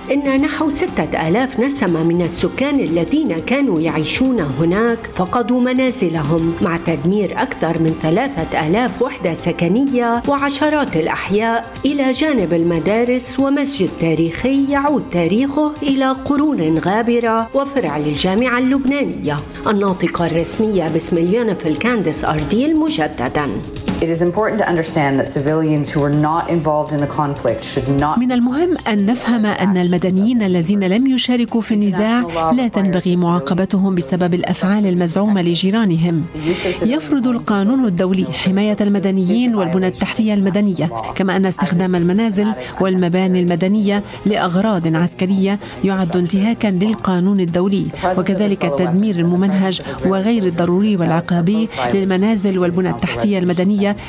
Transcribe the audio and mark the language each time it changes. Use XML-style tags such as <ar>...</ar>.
<ar>إن نحو 6000 نسمة من السكان الذين كانوا يعيشون هناك فقدوا منازلهم مع تدمير أكثر من 3000 وحدة سكنية وعشرات الأحياء إلى جانب المدارس ومسجد تاريخي يعود تاريخه إلى قرون غابرة وفرع للجامعة اللبنانية الناطقة الرسمية باسم اليونيفيل كانديس أرديل مجدداً</ar> <en>It is important to understand that civilians who were not involved in the conflict should not.</en> <ar>من المهم أن نفهم أن المدنيين الذين لم يشاركوا في النزاع لا تنبغي معاقبتهم بسبب الأفعال المزعومة لجيرانهم. يفرض القانون الدولي حماية المدنيين والبنى التحتية المدنية، كما أن استخدام المنازل والمباني المدنية لأغراض عسكرية يعد انتهاكا للقانون الدولي، وكذلك التدمير الممنهج وغير الضروري والعقابي للمنازل والبنى التحتية المدنية.</ar>